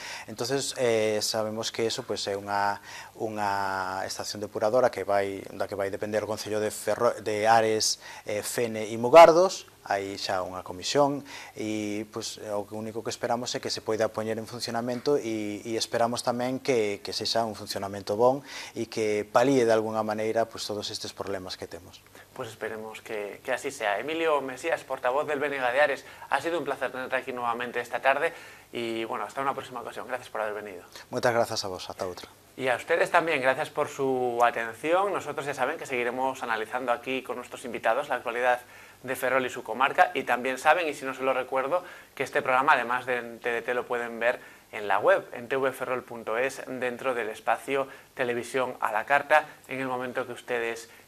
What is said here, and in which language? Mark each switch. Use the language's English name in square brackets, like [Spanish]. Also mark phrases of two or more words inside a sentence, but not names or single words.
[Spanish] Entonces sabemos que eso [Galician] pois é unha estación depuradora da que vai depender o Concello de Ares, Fene e Mugardos. Hai xa unha comisión e pois, o único que esperamos é que se poida poñer en funcionamento e esperamos tamén que sexa un funcionamento bon e que palíe de alguna maneira pois, todos estes problemas que temos. [Spanish] Pues esperemos que así sea. Emilio Mesías, portavoz del BNG de Ares, ha sido un placer tenerte aquí nuevamente esta tarde y bueno, hasta una próxima ocasión. Gracias por haber venido. Muchas gracias a vos, hasta otra. Y a ustedes también, gracias por su atención. Nosotros ya saben que seguiremos analizando aquí con nuestros invitados la actualidad de Ferrol y su comarca, y también saben, y si no se lo recuerdo, que este programa además de TDT lo pueden ver en la web, en tvferrol.es, dentro del espacio Televisión a la Carta, en el momento que ustedes quieran.